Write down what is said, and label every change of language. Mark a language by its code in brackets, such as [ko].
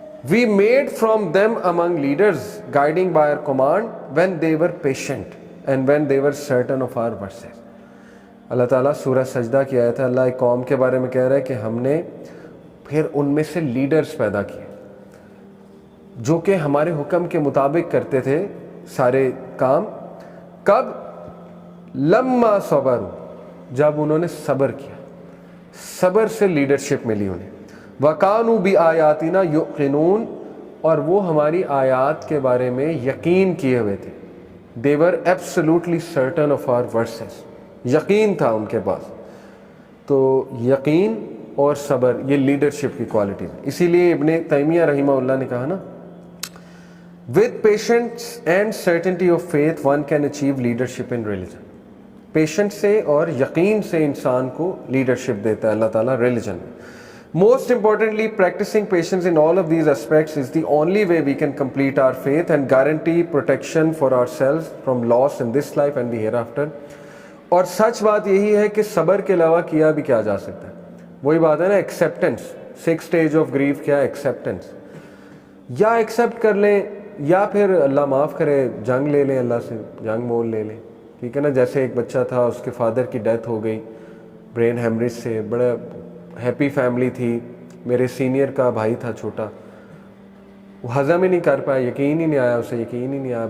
[en] We made from them among leaders guiding by our command when they were patient and when they were certain of our verses. [ur] اللہ تعالیٰ سورہ سجدہ کی آیت ہے, اللہ ایک قوم کے بارے میں کہہ رہا ہے کہ ہم نے پھر ان میں سے لیڈرز پیدا کیے جو کہ ہمارے حکم کے مطابق کرتے تھے سارے کام. کب؟ [ar] لما صبر, [ur] جب انہوں نے صبر کیا, صبر سے لیڈرشپ ملی انہیں. [ar] وَكَانُوا بِآيَاتِنَا يُوقِنُونَ, [ur] اور وہ ہماری آیات کے بارے میں یقین کیے ہوئے تھے. [en] They were absolutely certain of our verses, [ur] یقین تھا ان کے پاس. تو یقین اور صبر یہ لیڈرشپ کی کوالٹی ہے. اسی لیے ابن تیمیہ رحمہ اللہ نے کہا نا, [en] with patience and certainty of faith one can achieve leadership in religion. [ur] Patient سے اور یقین سے انسان کو لیڈرشپ دیتا ہے اللہ تعالیٰ ریلیجن میں. [en] Most importantly, practicing patience in all of these aspects is the only way we can complete our faith and guarantee protection for ourselves from loss in this life and the hereafter. [ur] اور سچ بات یہی ہے کہ صبر کے علاوہ کیا بھی کیا جا سکتا ہے. وہی بات ہے نا, ایکسیپٹنس. 6 stage آف گریف کیا ہے؟ ایکسیپٹنس. یا ایکسیپٹ کر لیں یا پھر اللہ معاف کرے جنگ لے لیں, اللہ سے جنگ مول لے لیں. ٹھیک ہے نا, جیسے ایک بچہ تھا اس کے فادر کی ڈیتھ ہو گئی برین ہیمریج سے, بڑا ہیپی فیملی تھی, میرے سینئر کا بھائی تھا چھوٹا, وہ ہضم ہی نہیں کر پایا, یقین ہی نہیں آیا اسے, یقین ہی نہیں آیا.